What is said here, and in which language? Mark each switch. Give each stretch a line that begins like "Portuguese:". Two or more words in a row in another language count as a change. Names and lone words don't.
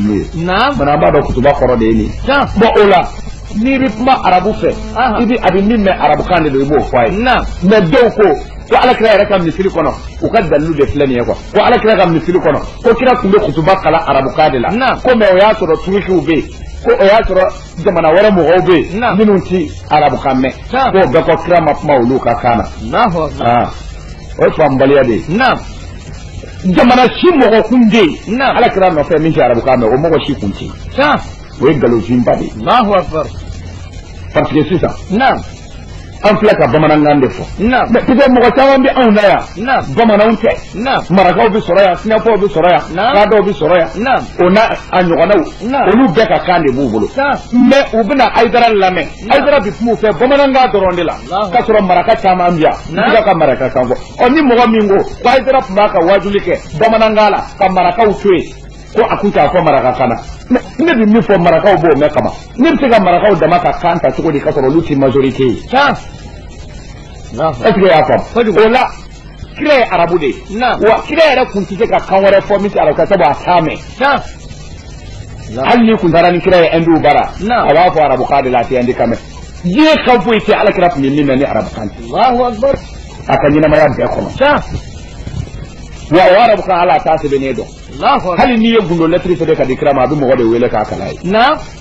Bambara: n'u ye mana an b'a dɔn kutuba kɔrɔ de ye nin bon o la n'i bɛ kuma arabu fɛ i bɛ a bɛ min mɛn arabukan de don i b'o fɔ a ye mais dɔw ko alakira yɛrɛ ka misiri kɔnɔ u ka dalilu de filɛ nin ye quoi ko alakira ka misiri kɔnɔ ko kira tun bɛ kutuba kala arabukan de la ko mais o y'a sɔrɔ turukiw bɛ yen ko o y'a sɔrɔ jamana wɛrɛ mɔgɔw bɛ yen minnu ti arabukan mɛn ko bɛɛ ko kira ma kuma olu ka kan na o ye faamubaliya de ye jamana si mɔgɔ kun tɛ yen alakira nɔfɛ min tɛ arabukan mɛn o mɔgɔ si kun tɛ yen o ye nkalonfinba de ye
French: parce que
Bambara: sisan an filɛ ka bamanankan de fɔ
French: mais peut-être
Bambara: mɔgɔ caman bɛ anw na yan bamananw tɛ marakaw bɛ sɔrɔ yan sinafɔw bɛ sɔrɔ yan kadɔw bɛ sɔrɔ yan o n'a a ɲɔgɔnnaw olu bɛɛ ka kan de b'u bolo mais u bɛna ayidara lamɛn ayidara bɛ kuma u fɛ bamanankan dɔrɔn de la k'a sɔrɔ maraka caman bɛ yan u bɛ ka maraka kan fɔ ɔ ni mɔgɔ min ko ayidara tun b'a ka wajuli kɛ bamanankan la ka marakaw to yen ko a kun t'a fɔ maraka kan na ne bɛ min fɔ marakaw b'o mɛn kama ne bɛ se ka marakaw dama ka kan ta cogo di ka sɔrɔ olu tɛ majorité ye
French: est-ce que
Bambara: y'a faamu o la kira ye arabu de ye wa kira yɛrɛ kun tɛ se ka kan wɛrɛ fɔ min tɛ arabu ka sabu a t'a mɛn hali ni kun taara ni kira ye hindu bara a b'a fɔ arabukan de la a tɛ hindi kan mɛn diɲɛ kan foyi tɛ alakira tun bɛ min mɛn ni arabukan tɛ a ka ɲɛnamaya bɛɛ kɔnɔ wa o arabukan ala t'a sɛbɛnnen dɔn hali n'i ye gundo lɛtiri sɛbɛn ka di kira ma a bɛ mɔgɔ de wele k'a kalan ye n